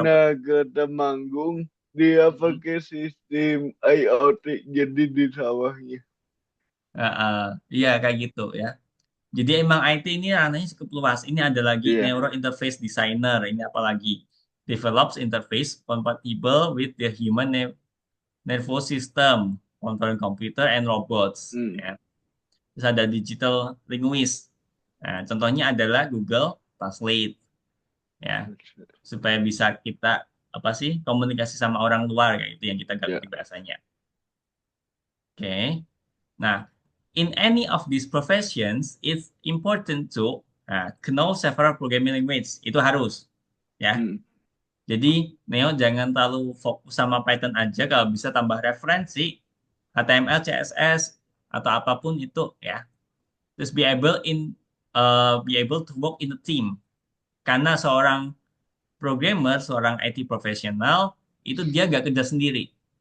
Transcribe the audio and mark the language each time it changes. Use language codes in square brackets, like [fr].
[id] pernah ke Temanggung, dia Mm-mm. pakai sistem IoT jadi di sawahnya. Iya kayak gitu ya. Jadi emang IT ini ranahnya cukup luas. Ini ada lagi Iya. Neuro Interface Designer. Ini apa lagi? [en] Develops interface compatible with the human nervous system, controlling computer and robots. Hmm. [id] Ya. Terus ada digital linguist. Nah, contohnya adalah Google Translate. Ya, supaya bisa kita apa sih komunikasi sama orang luar kayak itu yang kita nggak Ya. ngerti bahasanya. Oke. [en] Nah, in any of these professions, it's important to know several programming language. [id] Itu harus, ya. Hmm. Jadi, Neo jangan terlalu fokus sama Python aja. Kalau bisa tambah referensi, HTML, CSS, atau apapun itu, ya. Terus [en] be able to work in a team. [id] Karena seorang programmer, seorang IT profesional, itu dia gak kerja sendiri.